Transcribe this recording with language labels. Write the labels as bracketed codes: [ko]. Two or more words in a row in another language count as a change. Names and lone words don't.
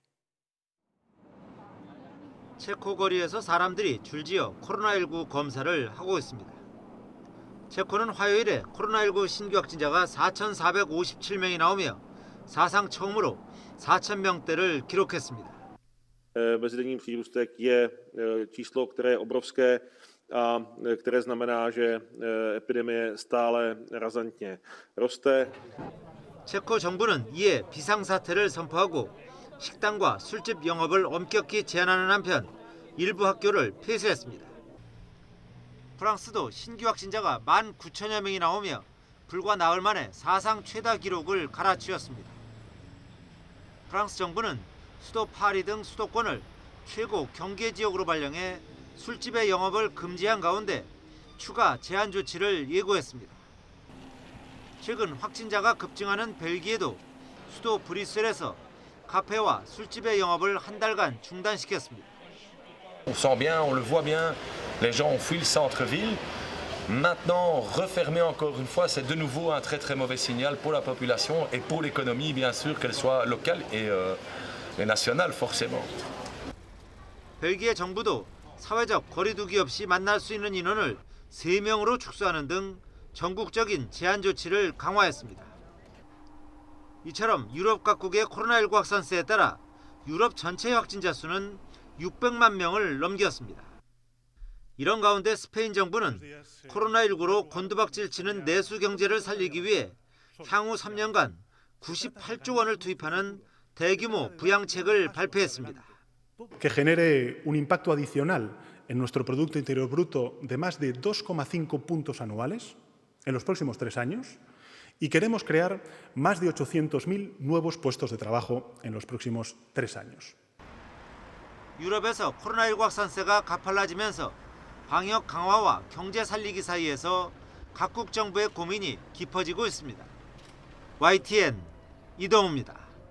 [ko] 체코 거리에서 사람들이 줄지어 코로나19 검사를 하고 있습니다. 체코는 화요일에 코로나19 신규 확진자가 4,457명이 나오며 사상 처음으로 4,000명대를 gi록했습니다. [cs] Mezidenní přírůstek je číslo, které je obrovské a které znamená, že epidemie stále razantně roste. [ko] 체코 정부는 이에 비상사태를 선포하고 식당과 술집 영업을 엄격히 제한하는 한편 일부 학교를 폐쇄했습니다. 프랑스도 신규 확진자가 19,000여 명이 나오며 불과 나흘 만에 사상 최다 기록을 갈아치웠습니다. 프랑스 정부는 수도 파리 등 수도권을 최고 경계 지역으로 발령해 술집의 영업을 금지한 가운데 추가 제한 조치를 예고했습니다. 최근 확진자가 급증하는 벨기에도 수도 브뤼셀에서 카페와 술집의 영업을 한 달간 중단시켰습니다. [fr] On sent bien, on le voit bien, les gens ont fui le centre-ville. Maintenant, refermer encore une fois, c'est de nouveau un très très mauvais signal pour la population et pour l'économie, bien sûr, qu'elle soit locale et nationale, forcément. [ko] 벨기에 정부도 사회적 거리두기 없이 만날 수 있는 인원을 3명으로 축소하는 등 전국적인 제한 조치를 강화했습니다. 이처럼 유럽 각국의 코로나19 확산세에 따라 유럽 전체 확진자 수는 600만 명을 넘겼습니다. 이런 가운데 스페인 정부는 코로나19로 곤두박질 치는 내수 경제를 살리기 위해 향후 3년간 98조 원을 투입하는 대규모 부양책을 발표했습니다. [es] Que genere un impacto adicional en nuestro Producto Interior Bruto de más de 2,5 puntos anuales en los próximos 3 años y queremos crear más de 800.000 nuevos puestos de trabajo en los próximos 3 años. [ko] 유럽에서 코로나19 확산세가 가팔라지면서 방역 강화와 경제 살리기 사이에서 각국 정부의 고민이 깊어지고 있습니다. YTN 이동우입니다.